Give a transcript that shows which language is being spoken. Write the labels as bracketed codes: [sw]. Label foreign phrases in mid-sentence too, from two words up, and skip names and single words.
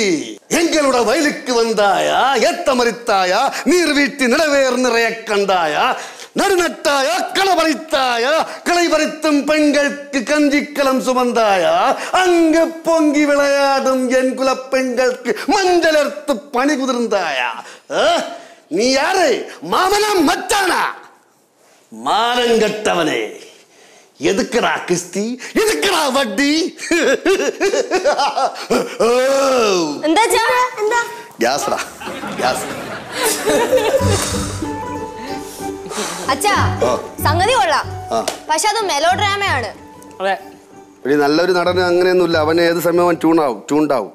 [ta] எங்களோட வயலுக்கு வந்தாயா, ஏத்தமரித்தாயா, நீர் வீட்டு நிலவேர் நிறைய கண்டாயா, நடுநட்டாயா, களை பறித்தாயா, களை பறித்தும் பெண்களுக்கு கஞ்சிக்கலம் சுமந்தாயா, அங்கு பொங்கி விளையாடும் என் குல பெண்களுக்கு மஞ்சள் எடுத்து பணி குதிர்ந்தாயா? நீ யாரு? மாமனா மச்சானா? மானங்கட்டவனே, எதுக்குடா கிஸ்தி, எதுக்குடா வட்டி? [ml] ഗ്യാസ്ടാ, ഗ്യാസ്. അച്ഛാ, സംഗതി കൊള്ളാം, പക്ഷെ അത് മെലോ ഡ്രാമയാണ്. നല്ലൊരു നടന് അങ്ങനെയൊന്നുമില്ല. അവന് ഏത് സമയം ട്യൂണ്ടാവും.